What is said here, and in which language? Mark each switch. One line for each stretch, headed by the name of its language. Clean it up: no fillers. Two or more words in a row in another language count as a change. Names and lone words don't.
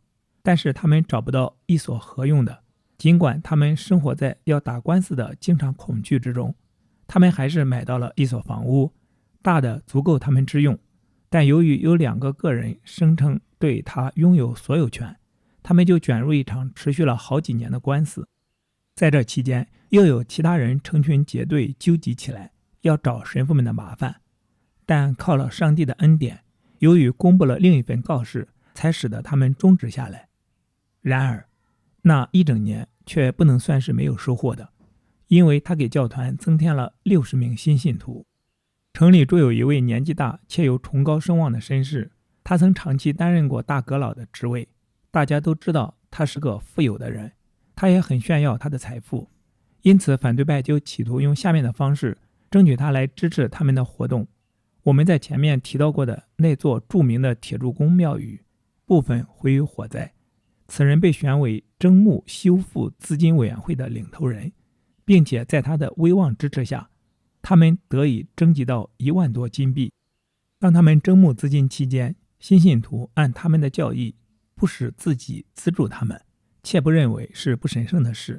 Chinese: 但是他們找不到一所合用的，儘管他們生活在要打官司的經常恐懼之中，他們還是買到了一所房屋，大的足夠他們之用。但由於有2個個人聲稱對他擁有所有權，他們就捲入一場持續了好幾年的官司。在這期間，又有其他人成群結隊糾集起來，要找神父們的麻煩。但靠了上帝的恩典，由於公布了另一份告示，才使得他們終止下來。然而那1整年卻不能算是沒有收穫的，因為他給教團增添了60名新信徒。城裡住有一位年紀大且有崇高聲望的绅士，他曾長期擔任過大閣老的職位，大家都知道他是個富有的人，他也很炫耀他的財富，因此反對派就企圖用下面的方式爭取他來支持他們的活動。我們在前面提到過的那座著名的鐵柱公廟宇，部分毀於火災。此人被選為徵募修復資金委員會的領頭人，並且在他的威望支持下，他們得以徵集到1萬多金幣。當他們徵募資金期間，新信徒按他們的教義，不使自己資助他們，切不認為是不神聖的事。